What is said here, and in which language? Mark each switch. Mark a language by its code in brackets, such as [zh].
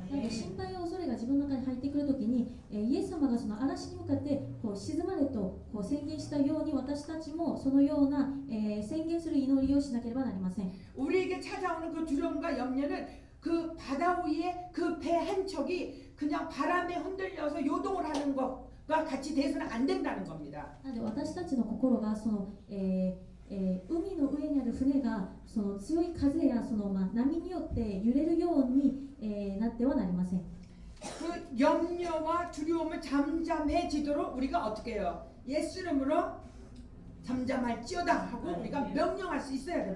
[ja] なので心配や恐れが自分の中に入ってくるときに、イエス様がその嵐に向かってこう静まれとこう宣言したように私たちもそのような、宣言する祈りをしなければなりません。 [ko] 우리에게 찾아오는 그 두려움과 염려는 그 바다 위에 그 배 한 척이 그냥 바람에 흔들려서 요동을 하는 것과 같이 돼서는 안 된다는 겁니다. [ja] なので私たちの心がその、海の上にある船がその強い風やその、波によって揺れるように、なってはなりません。 [ko] 그 염려와 두려움을 잠잠해지도록 우리가 어떻게 해요? 예수 이름으로 잠잠할지어다 하고 우리가 명령할 수 있어야